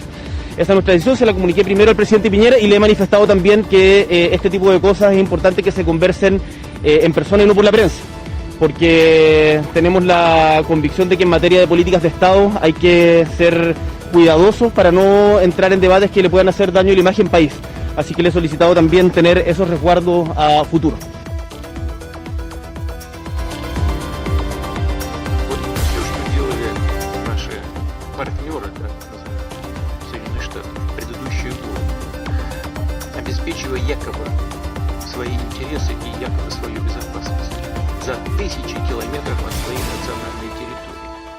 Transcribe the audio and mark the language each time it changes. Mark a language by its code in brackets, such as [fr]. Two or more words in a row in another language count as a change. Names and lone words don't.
[es] Esa es nuestra decisión, se la comuniqué primero al presidente Piñera y le he manifestado también que este tipo de cosas es importante que se conversen en persona y no por la prensa, porque tenemos la convicción de que en materia de políticas de Estado hay que ser cuidadosos para no entrar en debates que le puedan hacer daño a la imagen país. Así que le he solicitado también tener esos resguardos a futuro. [ru] обеспечивая якобы свои интересы и якобы свою безопасность за тысячи километров от своей национальной территории.